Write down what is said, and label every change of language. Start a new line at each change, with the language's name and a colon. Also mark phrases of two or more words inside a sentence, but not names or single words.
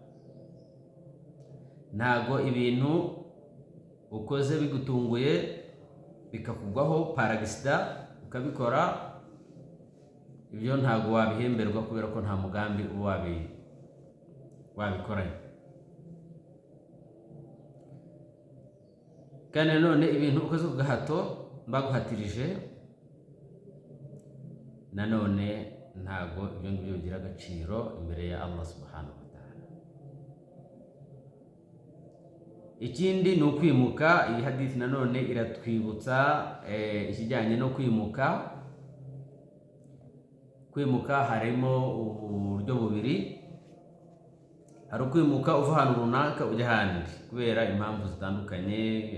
Kinyarwanda: Ntago ibintu ukoze bigutunguye bikakugwaho paragisida ukabikora, ibyo ntago wabihemberwa kubera ko nta mugambi uba wabikoranye. Kandi none ibintu ukoze ku gahato baguhatirije, nanone ntago ibyo ngibyo bigira agaciro imbere ya
Arabic: الله سبحانه وتعالى.
Kinyarwanda: Ikindi ni ukwimuka. Iyi hadithi nanone iratwibutsa ikijyanye no kwimuka. Kwimuka harimo uburyo bubiri. Hari ukwimuka uva ahantu runaka ujya ahandi kubera impamvu zitandukanye.